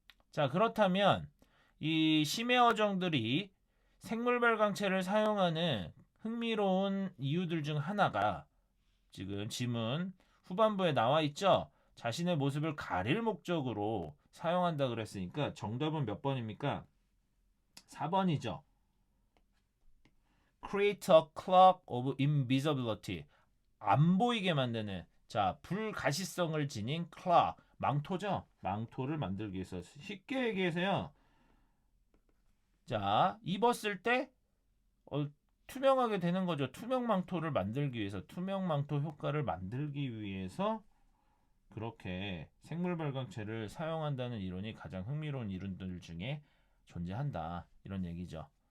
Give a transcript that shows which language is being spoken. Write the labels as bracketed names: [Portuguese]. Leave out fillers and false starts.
[Korean] 자, 그렇다면 이 심해 어종들이 생물 발광체를 사용하는 흥미로운 이유들 중 하나가 지금 지문 후반부에 나와 있죠. 자신의 모습을 가릴 목적으로 사용한다 그랬으니까 정답은 몇 번입니까? 4번이죠. [English] Create a cloak of invisibility. [Korean] 안 보이게 만드는, 자, 불가시성을 지닌 cloak, 망토죠. 망토를 만들기 위해서. 쉽게 얘기해서요. 자, 입었을 때 투명하게 되는 거죠. 투명 망토를 만들기 위해서, 투명 망토 효과를 만들기 위해서 그렇게 생물 발광체를 사용한다는 이론이 가장 흥미로운 이론들 중에 존재한다. 이런 얘기죠.